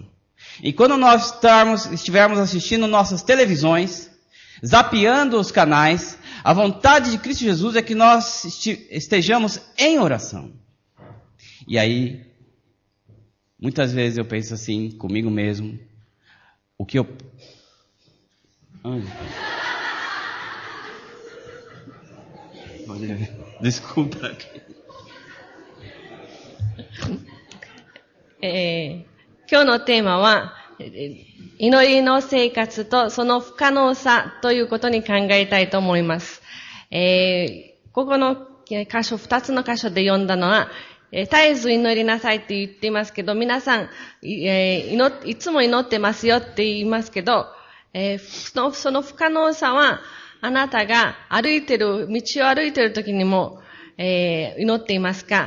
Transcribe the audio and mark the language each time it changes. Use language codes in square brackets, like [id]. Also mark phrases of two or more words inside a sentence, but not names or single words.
[pt] E quando nós estivermos assistindo nossas televisões, zapeando os canais, a vontade de Cristo Jesus é que nós estejamos em oração. E aí, muitas vezes eu penso assim, comigo mesmo, o que eu... Desculpa. [ja] 今日のテーマは、祈りの生活とその不可能さということに考えたいと思います。ここの箇所、2つの箇所で読んだのは、絶えず祈りなさいって言っていますけど、皆さん、いつも祈ってますよって言いますけど、その不可能さは、あなたが道を歩いている時にも、祈っていますか？